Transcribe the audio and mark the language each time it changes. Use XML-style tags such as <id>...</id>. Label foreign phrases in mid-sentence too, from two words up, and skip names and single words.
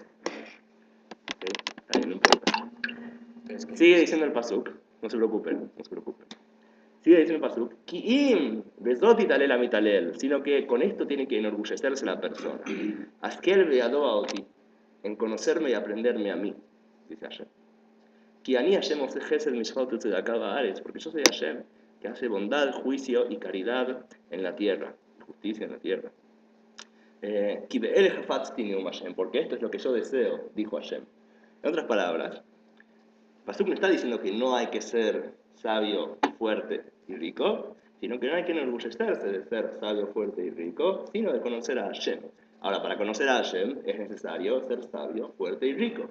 <es>¿Okay? Ahí no importa. Sigue diciendo el Pasuk, no se preocupen, no se preocupen. Sigue diciendo el Pasuk,</es> <he>כי אם בזאת יתהלל המתהלל,</he> <es>sino que con esto tiene que enorgullecerse la persona.</es> <he>השכל וידוע אותי,</he> <es>en conocerme y aprenderme a mí, dice Hashem.</es> <he>כי אני השם עושה חסד משפט צדקה בארץ,</he> <es>porque yo soy Hashem, que hace bondad, juicio y caridad en la tierra, justicia en la tierra.</es> <he>כי באלה חפצתי נאם השם,</he> <es>porque esto es lo que yo deseo, dijo Hashem. En otras palabras, Pasuk no está diciendo que no hay que ser sabio, fuerte y rico, sino que no hay que enorgullecerse de ser sabio, fuerte y rico, sino de conocer a Hashem. Ahora, para conocer a Hashem es necesario ser sabio, fuerte y rico.</es>